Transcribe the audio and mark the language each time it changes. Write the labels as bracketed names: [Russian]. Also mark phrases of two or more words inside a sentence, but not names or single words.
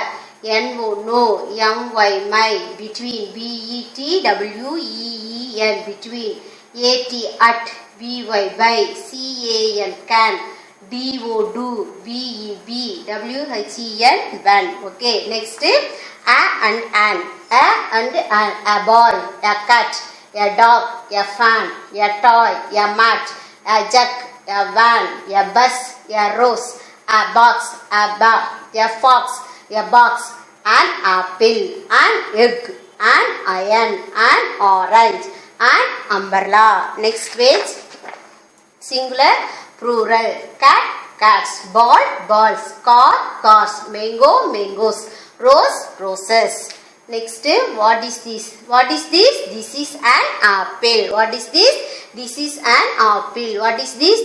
[English] N-O, no. M-Y, my. Between, B-E-T, W-E-E-N, between. A-T, at. B-Y, by. C-A-N, can. D-O, do. B-E-B, W-H-E-N, when. Okay, next. A and an. A and an. A ball, a cat. A dog, a fan, a toy, a mat, a jug, a van, a bus, a rose, a box, a bag, a fox, a box, an apple, an egg, an iron, an orange, an umbrella. Next page. Singular, plural. Cat, cats. Ball, balls. Car, cars. Mango, mangoes. Rose, roses. Next, what is this? What is this? This is an apple. What is this? This is an apple. What is this?